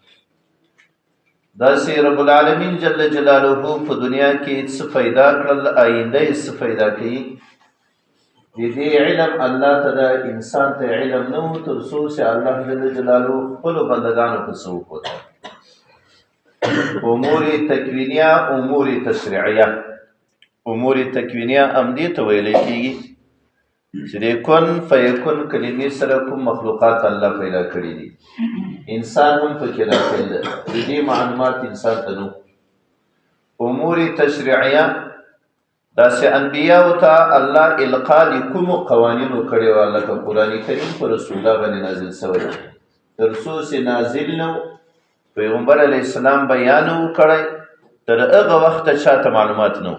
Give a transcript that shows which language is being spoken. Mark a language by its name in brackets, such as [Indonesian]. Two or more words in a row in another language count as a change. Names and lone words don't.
[Pashto] داسې [Arabic] رب العالمین جل جلاله [Pashto] په دنیا کې څه پیدا کړل، آینده یې څه پیدا کوي. د دې علم الله ته د انسان ته علم نه و تر څو چې الله [Arabic] جل جلاله [Pashto] خپلو بندګانو ته څه وښوده. امور تکوینیه، امور تشریعیه. امور تکوینیه همدې ته ویلی کېږي چې د [Arabic] کن فیکن [Pashto] کلمې سره کوم مخلوقات الله پیدا کړي دي. انسان هم پکې داخل ده. د دې معلومات انسان ته نه. امور تشریعیه داسې انبیاءو ته الله القا د کومو قوانینو کړي وه، لکه قرآن کریم په رسول الله باندې نازل شوی تر څو چې نازل نه و پیغمبر [Arabic] علیه السلام [Pashto] بیان و کړی، تر هغه وخته چاته معلومات نه و.